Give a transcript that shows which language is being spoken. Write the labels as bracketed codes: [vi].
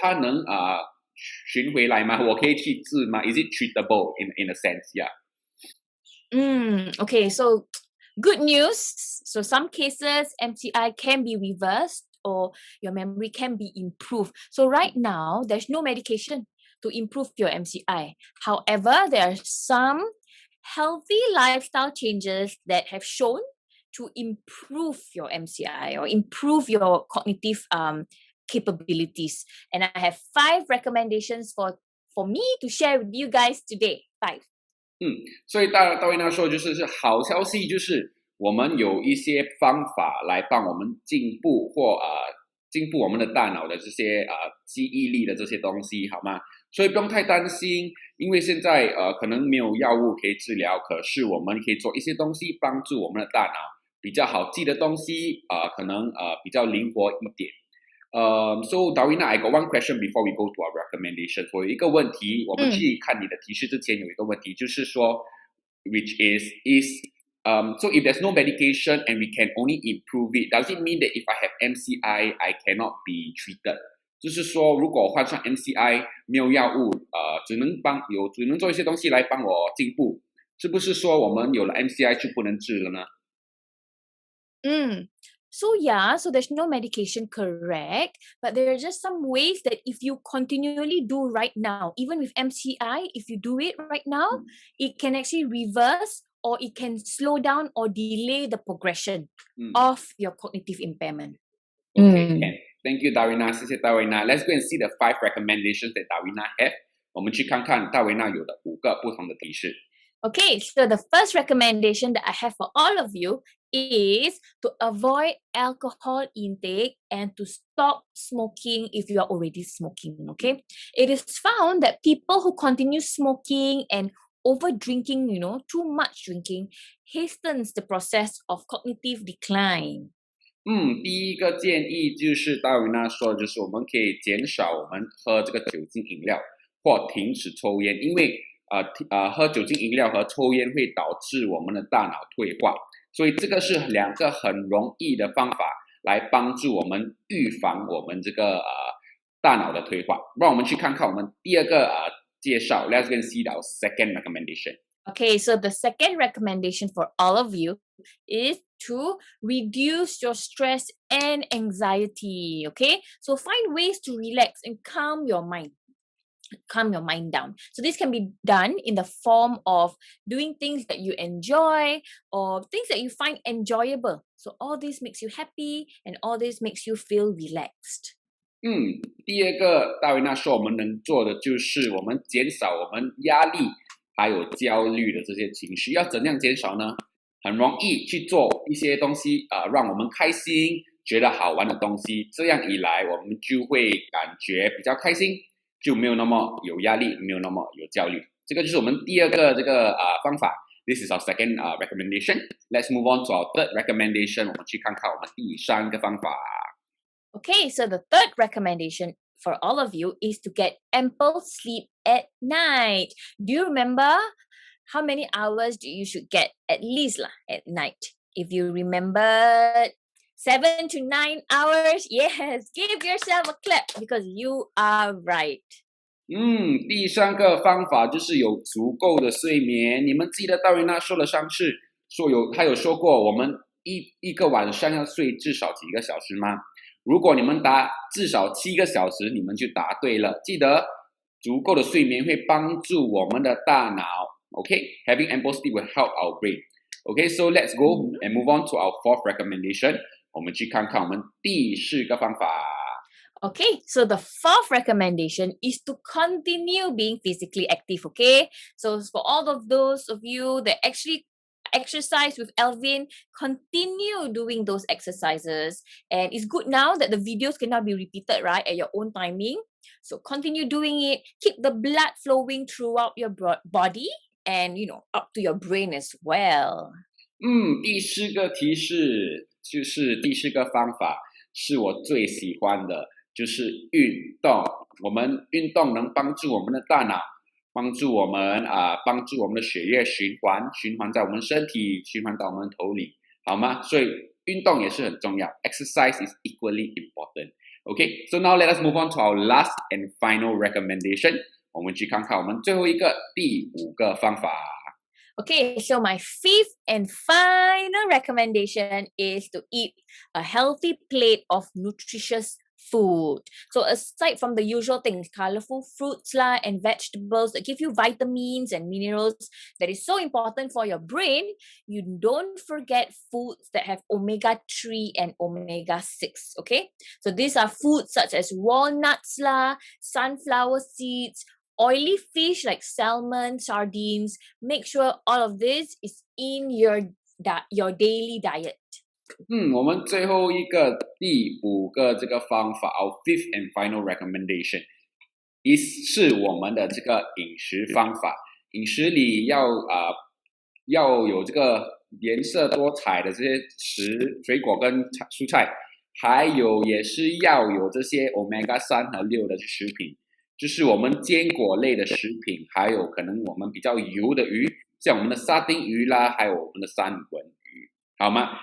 [zh] 它能寻回来吗？我可以去治吗？ [en] Is it treatable in a sense? Yeah. Okay, so good news. So some cases MCI can be reversed or your memory can be improved. So right now there's no medication to improve your MCI. However, there are some healthy lifestyle changes that have shown to improve your MCI or improve your cognitive capabilities. And I have 5 recommendations for me to share with you guys today. 5. [zh] 所以大维娜说的是好消息，就是我们有一些方法来帮我们进步我们的大脑的这些记忆力的这些东西，好吗？所以不用太担心，因为现在可能没有药物可以治疗，可是我们可以做一些东西帮助我们的大脑比较好记的东西，可能比较灵活一点。 [en] So Darwina, I got one question before we go to our recommendation. [zh] 我有一个问题，我们去看你的提示之前有一个问题，就是说 [en] which is so if there's no medication and we can only improve it, does it mean that if I have MCI, I cannot be treated? [zh] 就是说，如果我患上 MCI 没有药物，只能做一些东西来帮我进步，是不是说我们有了 MCI 就不能治了呢 [en] ？So yeah, so there's no medication, correct? But there are just some ways that if you continually do right now, even with MCI, if you do it right now, it can actually reverse or it can slow down or delay the progression of your cognitive impairment. Okay, thank you, Darwina. [zh] 谢谢大维娜。 [en] Let's go and see the 5 recommendations that Darwina have. [zh] 我们去看看大维娜有的5个不同的提示。 [en] Okay, so the first recommendation that I have for all of you is to avoid alcohol intake and to stop smoking if you are already smoking, okay? It is found that people who continue smoking and over drinking, too much drinking, hastens the process of cognitive decline. [zh] 第一个建议就是大维娜说的，就是我们可以减少我们喝这个酒精饮料或停止抽烟，因为喝酒精饮料和抽烟会导致我们的大脑退化，所以这个是两个很容易的方法来帮助我们预防我们这个大脑的退化。让我们去看看我们第二个介绍。 [en] Let's go and see our second recommendation. Okay, so the second recommendation for all of you is to reduce your stress and anxiety, okay? So find ways to relax and calm your mind down. So this can be done in the form of doing things that you enjoy or things that you find enjoyable. So all this makes you happy and all this makes you feel relaxed. [zh] 第二个大维娜说我们能做的就是我们减少我们压力还有焦虑的这些情绪。要怎样减少呢？很容易去做一些东西让我们开心觉得好玩的东西，这样一来我们就会感觉比较开心，就没有那么有压力，没有那么有焦虑。这个就是我们第二个这个方法。 [en] This is our second recommendation. Let's move on to our third recommendation. [zh] 我们去看看我们第三个方法。 [en] Okay, so the third recommendation for all of you is to get ample sleep at night. Do you remember how many hours you should get at least at night? If you remember 7 to 9 hours, yes, give yourself a clap because you are right. [zh] 第三个方法就是有足够的睡眠。你们记得大维娜说了上次他有说过我们一个晚上要睡至少几个小时吗？如果你们答至少7个小时，你们就答对了。记得足够的睡眠会帮助我们的大脑。 [en] Okay, having ample sleep will help our brain. Okay, so let's go and move on to our fourth recommendation. [zh] 我们去看看我们第四个方法。 [en] Okay, so the fourth recommendation is to continue being physically active, okay? So for all of those of you that actually exercise with Alvin, continue doing those exercises. And it's good now that the videos cannot be repeated, right, at your own timing. So continue doing it. Keep the blood flowing throughout your body and, up to your brain as well. [zh] 第四个提示就是第四个方法是我最喜欢的，就是运动。我们运动能帮助我们的大脑，帮助我们的血液循环在我们身体，循环到我们头里，好吗？所以运动也是很重要。 [en] Exercise is equally important. Okay, so now let us move on to our last and final recommendation. [zh] 我们去看看我们最后一个第五个方法。 [en] Okay, so my fifth and final recommendation is to eat a healthy plate of nutritious food. So aside from the usual things, colorful fruits and vegetables that give you vitamins and minerals that is so important for your brain, you don't forget foods that have omega-3 and omega-6, okay? So these are foods such as walnuts sunflower seeds, oily fish like salmon, sardines. Make sure all of this is in your daily diet. [zh] 我们最后一个第五个这个方法 [en] our fifth and final recommendation [zh] 是我们的这个饮食方法。饮食里要有这个颜色多彩的这些水果跟蔬菜，还有也是要有这些 omega 3和6的食品，就是我们坚果类的食品，还有可能我们比较油的鱼，像我们的沙丁鱼啦，还有我们的三文鱼，好吗？